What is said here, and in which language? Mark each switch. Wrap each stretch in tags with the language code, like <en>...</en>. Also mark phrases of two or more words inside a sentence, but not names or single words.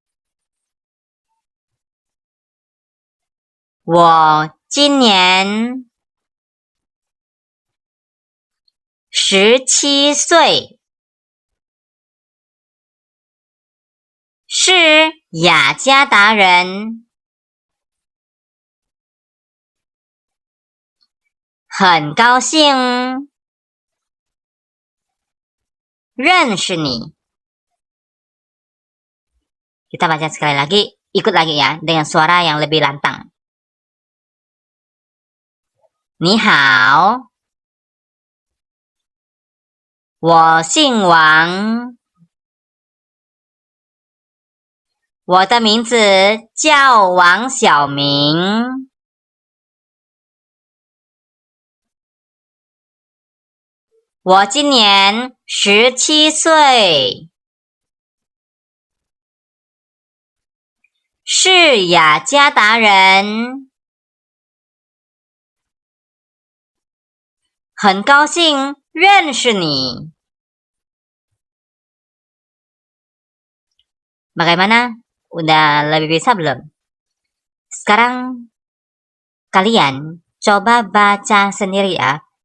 <zh>我今年17岁，是雅加达人，很高兴认识你。</zh> <id>Kita baca sekali lagi, ikut lagi ya, dengan suara yang lebih lantang.</id> <zh>你好，我姓王，我的名字叫王小明，我今年17岁，是雅加达人，很高兴认识你。Bagaimana?</zh> <id>Udah lebih bisa belum? Sekarang kalian coba baca sendiri ya.</id>